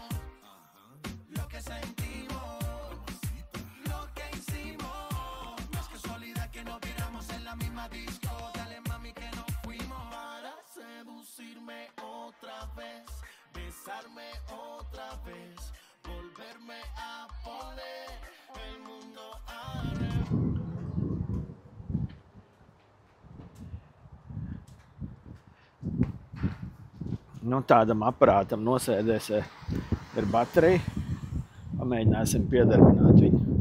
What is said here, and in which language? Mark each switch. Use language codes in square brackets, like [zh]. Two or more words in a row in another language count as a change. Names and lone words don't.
[es] Lo que sentimos, lo que hicimos, no es casualidad que nos viéramos en la misma disco. Dale mami que nos fuimos. Para seducirme otra vez, besarme otra vez, volverme a poner el mundo al revés. [lv] Nu, tādam aparātam nosēdēs ir baterija. Pamēģināsim piedarbināt viņu.